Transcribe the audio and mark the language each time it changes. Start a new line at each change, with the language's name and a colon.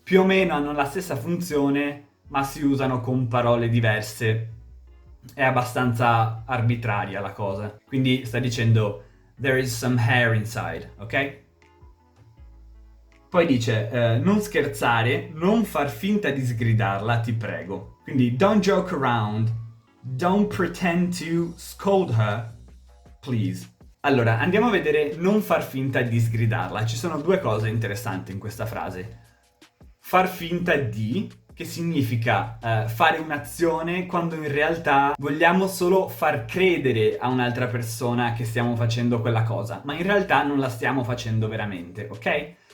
Italian: Più o meno hanno la stessa funzione, ma si usano con parole diverse. È abbastanza arbitraria la cosa. Quindi sta dicendo
English: there is some hair inside,
Italian: ok? Poi dice non scherzare, non far finta di sgridarla, ti prego.
English: Quindi don't joke around, don't pretend to scold her, please.
Italian: Allora, andiamo a vedere non far finta di sgridarla. Ci sono due cose interessanti in questa frase. Far finta di, che significa fare un'azione quando in realtà vogliamo solo far credere a un'altra persona che stiamo facendo quella cosa, ma in realtà non la stiamo facendo veramente, ok?